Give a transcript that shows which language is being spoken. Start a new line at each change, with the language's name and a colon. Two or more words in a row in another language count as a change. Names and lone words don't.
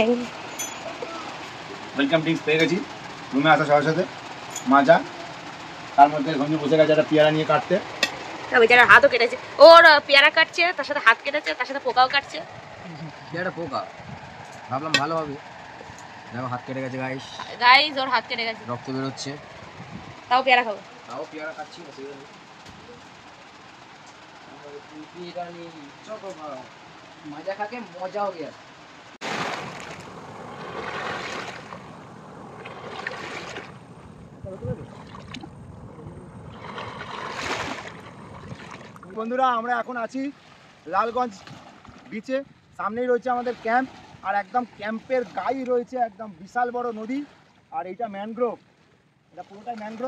English: welcome drinks
Bangla: পেয়ে গেছি রুমে আসা সাথে সাথে, মাজা, তার মধ্যে গঞ্জু বসে গেছে একটা পেয়ারা নিয়ে কাটতে। বেচারা হাতও কেটেছে, ওর পেয়ারা কাটছে, তার সাথে হাত কেটেছে, তার সাথে পোকাও কাটছে। একটা পোকা, ভাবলাম ভালো হবে, দেখো হাত কেটে গেছে গাইস। গাইস ওর হাত কেটে গেছে, রক্ত বেরোচ্ছে, তাও পেয়ারা খাবো। তাও পেয়ারা খাচ্ছি।
Hindi: मजा खा के मजा हो गया।
Bangla: বন্ধুরা আমরা এখন আছি লালগঞ্জ বিচে, সামনেই রয়েছে আমাদের ক্যাম্প, আর একদম ক্যাম্পের গায়ে রয়েছে একদম বিশাল বড় নদী, আর এইটা ম্যানগ্রোভ, এটা পুরোটাই ম্যানগ্রোভ।